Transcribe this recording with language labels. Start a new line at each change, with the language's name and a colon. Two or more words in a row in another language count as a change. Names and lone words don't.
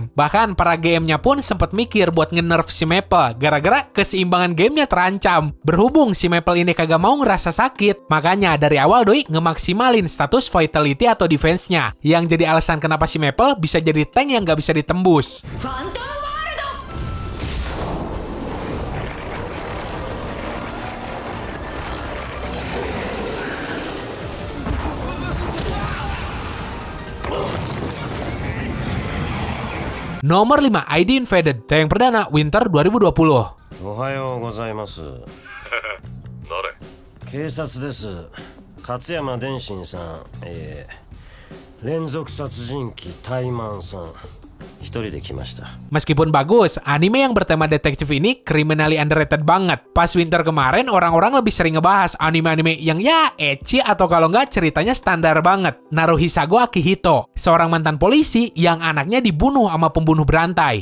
Indonesian: Bahkan para GM-nya pun sempat mikir buat nge-nerf si Maple gara-gara keseimbangan gamenya terancam. Berhubung si Maple ini kagak mau ngerasa sakit, makanya dari awal doi ngemaksimalin status vitality atau defense-nya, yang jadi alasan kenapa si Maple bisa jadi tank yang nggak bisa ditembus. ファントムワールド Nomor 5, ID Invaded, tayang perdana Winter 2020.
Japanese: おはようございます誰？警察です勝山電信さん連続殺人鬼タイマンさん一人で来ました
Indonesian: Meskipun bagus, anime yang bertema detektif ini
English: criminally underrated
Indonesian: banget. Pas Winter kemarin, orang-orang lebih sering ngebahas anime-anime yang ya ecchi atau kalau nggak ceritanya standar banget. Naruhisago Akihito, seorang mantan polisi yang anaknya dibunuh sama pembunuh berantai.